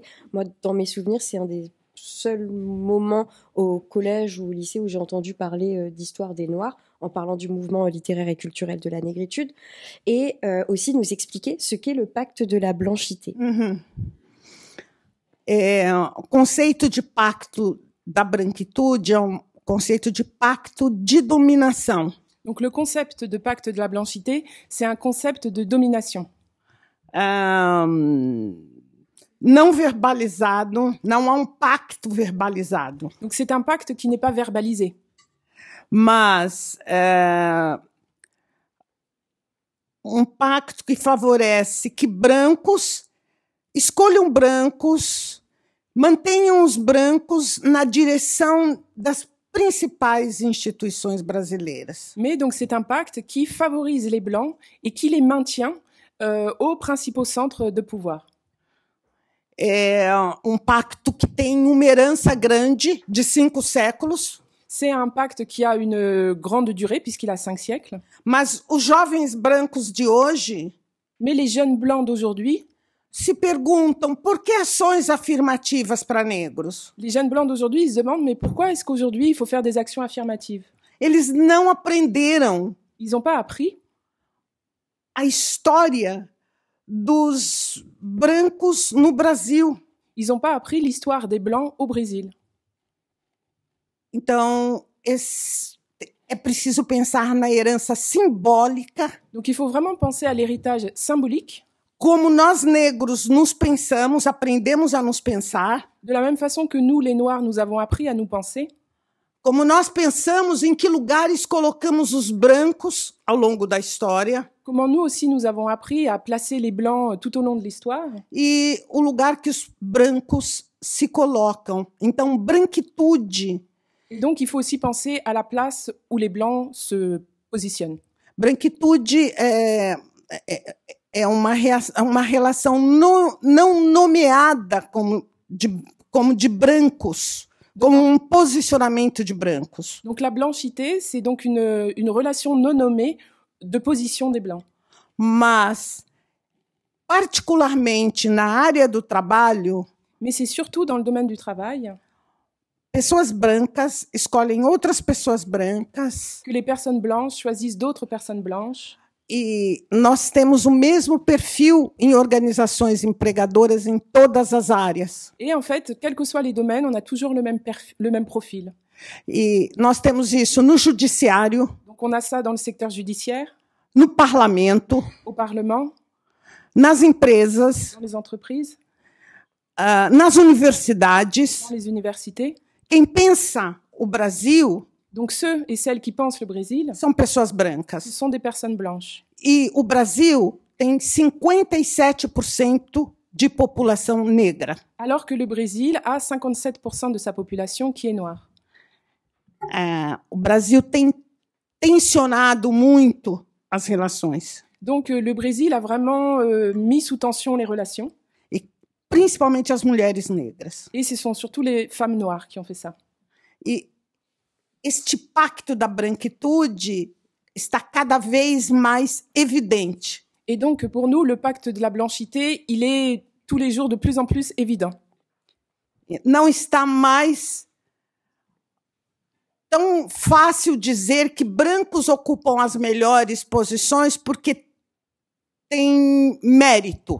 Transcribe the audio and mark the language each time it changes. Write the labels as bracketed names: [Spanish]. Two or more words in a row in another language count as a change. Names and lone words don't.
[French] Moi, dans mes souvenirs, c'est un des seuls moments au collège ou au lycée où j'ai entendu parler d'histoire des Noirs, en parlant du mouvement littéraire et culturel de la négritude, et aussi nous expliquer ce qu'est le pacte de la blanchité. [Portuguese] O conceito de pacto da branquitude é um conceito de pacto de dominação. [French] Donc le concept de pacte de la blanchité, c'est un concept de domination. [Portuguese] Não verbalizado, não há um pacto verbalizado. [French] Donc c'est un pacte qui n'est pas verbalisé. [Portuguese] Mas um pacto que favorece que brancos escolham brancos, mantenham os brancos na direção das principais instituições brasileiras. [French] Mais donc c'est un pacte qui favorise les Blancs et qui les maintient aux principaux centres de pouvoir. [Portuguese] É um pacto que tem uma herança grande de 5 séculos. [French] C'est un pacte qui a une grande durée, puisqu'il a 5 siècles. [Portuguese] Mas os jovens brancos de hoje [French] Mais les jeunes Blancs d'aujourd'hui [Portuguese] se perguntam por que ações afirmativas para negros. [French] Les jeunes Blancs d'aujourd'hui, ils se demandent, mais pourquoi est-ce qu'aujourd'hui, il faut faire des actions affirmatives? [Portuguese] Eles não aprenderam [French] Ils n'ont pas appris [Portuguese] a história dos brancos no Brasil. [French] Ils n'ont pas appris l'histoire des Blancs au Brésil. [Portuguese] Então, é preciso pensar na herança simbólica, [French] Donc il faut vraiment penser à l'héritage symbolique, [Portuguese] como nós negros nos pensamos, aprendemos a nos pensar, [French] de la même façon que nous, les Noirs, nous avons appris à nous penser, [Portuguese] como nós pensamos em que lugares colocamos os brancos ao longo da história [French] comment nous aussi nous avons appris à placer les Blancs tout au long de l'histoire, [Portuguese] e o lugar que os brancos se colocam. Então, branquitude. [French] et donc il faut aussi penser à la place où les Blancs se positionnent. [Portuguese] Branquitude é uma relação não nomeada como de brancos, como um posicionamento de brancos. [French] Donc la blanchité, c'est donc une relation non nommée de position des Blancs. [Portuguese] Mas, particularmente na área do trabalho, [French] Mais c'est surtout dans le domaine du travail [Portuguese] pessoas brancas escolhem outras pessoas brancas [French] que les personnes blanches choisissent d'autres personnes blanches. [Portuguese] e nós temos o mesmo perfil em organizações empregadoras em todas as áreas. [French] Et en fait, quels que soient les domaines, on a toujours le même profil. [Portuguese] E nós temos isso no judiciário, [French] Donc on a ça dans le secteur judiciaire, [Portuguese] no parlamento, [French] au Parlement, [Portuguese] nas empresas, [French] dans les entreprises, [Portuguese] nas universidades. [French] dans les universités. [Portuguese] Quem pensa o Brasil [French] Donc ceux et celles qui pensent le Brésil, [Portuguese] são pessoas [French] ce [Portuguese] brancas. [French] sont des personnes blanches. [Portuguese] E o Brasil tem 57% de população negra. [French] Alors que le Brésil a 57% de sa population qui est noire. [Portuguese] O Brasil tem tensionado muito as relações, [French] Donc le Brésil a vraiment mis sous tension les relations. [Portuguese] e principalmente as mulheres negras. [French] Et ce sont surtout les femmes noires qui ont fait ça. [Portuguese] E este pacto da branquitude está cada vez mais evidente. [French] Et donc pour nous, le pacte de la blanchité, il est tous les jours de plus en plus évident. [Portuguese] Não está mais tão fácil dizer que brancos ocupam as melhores posições porque têm mérito.